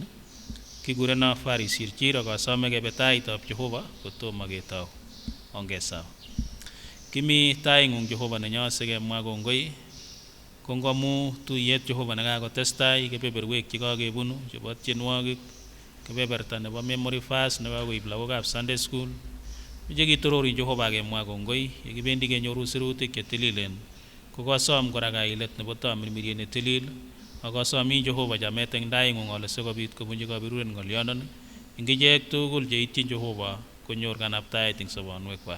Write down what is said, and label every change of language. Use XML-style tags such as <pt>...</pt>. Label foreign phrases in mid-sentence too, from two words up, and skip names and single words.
<kln>Kikurenon Faris Chirchir ak asome kebe taitab Jehova kotomo ketou. Ongesawa. Kimi taing'ung Jehova nenyo sikemwa kongoi. Kongomu tuyet Jehova nekakotestai kebeberwek chekakebunu chebo tienwogik, kebeberta nebo</kln> <en>memory verse</en> <kln>nekakoib lagokab</kln> <en>Sunday school.</en> <kln>Moche kitorori Jehova kemwa kongoi yekibendi kenyoru sirutik chetililen. Kokosom kora kailet nebo tamirmiriet netilil. Akosomi Jehova chamet eng taing'ung ole sikobit kobunji kabiruret ng'olyondoni. Eng ichek tugul cheityin Jehova konyor kanaptaet eng sobonwekwak.</kln>